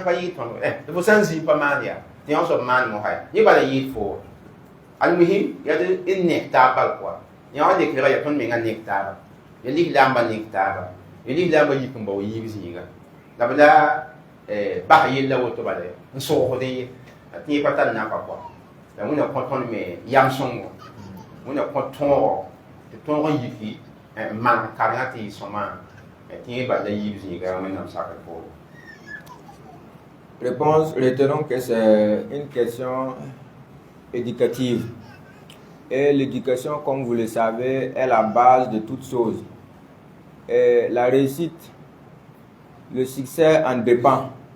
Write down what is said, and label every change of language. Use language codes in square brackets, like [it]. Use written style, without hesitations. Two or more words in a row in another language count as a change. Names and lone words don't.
[mos] pa yɩɩd tõnd tɩ fo sã n zĩig pa maan yaa tɩ yõ soab maan mosã ya yẽ bala yɩɩd fo almuhim ya tɩ d nek taab bal koa yã wa lekrga ya tõnd menga nek taaba ya lislaambã nek taaba ya lislaambã yik n ba wa yiib zĩiga la b la bas yella woto bala n sogsd ye tɩ yẽ pa tar nafa koa la wẽna kõ tõnd me yam-sõngo wẽna kõ tõogo tɩ tõog n yiki n maan karengã tɩ yɩ sõma tɩ yẽ bal la yiib zĩiga wẽnnaam sakr poore. [fr] Réponse, retenons que c'est une question éducative. Et l'éducation, comme vous le savez, est la base de toute chose. Et la réussite, le succès en dépend.